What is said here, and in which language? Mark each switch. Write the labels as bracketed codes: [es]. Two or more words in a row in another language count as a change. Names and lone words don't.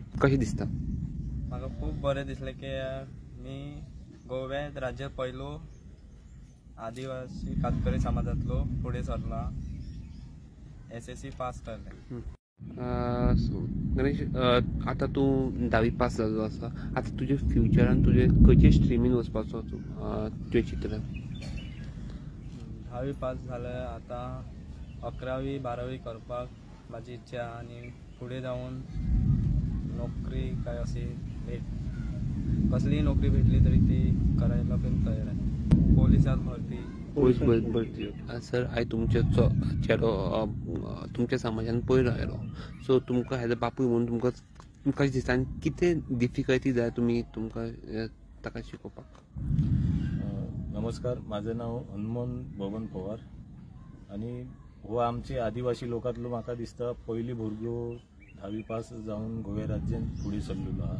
[kok] कशी दिसता? म्हाका खूप बरें दिसलें की मी गोव्यात राज्यात पहिलो आदिवासी कातकरी समाजातलो पुढे सरला SSC पास करले. गणेश, आता तू 10वी पास जालो आसा. आता तुझे फ्युचरान तुझे खंयचे स्ट्रिमीन वचपाचो तुझे चित्र? [mr] 10वी पास जाल्यार आता 11वी 12वी करपाक माझी इच्छा आणि पुढे जाऊन नोकरी काय अशी कसलीही नोकरी भेटली तरी ती करायला पण तयार आहे. पोलिसात भरती. [kok] सर, आय तुमचे चेडो तुमच्या समाजान पयलो आयलो, सो तुमकां [en] as a [kok] बापूय म्हणून तुमकां कशें दिसता आनी कितें डिफिकल्टी जाय तुमकां ताका शिकोवपाक? नमस्कार, माझं नाव हनुमंत बबन पवार आणि हो आमचे आदिवासी लोकांतलो म्हाका दिसता पयली भुरगो 10वी पास जावन गोव्या राज्यात फुडें सरलेलो आहा.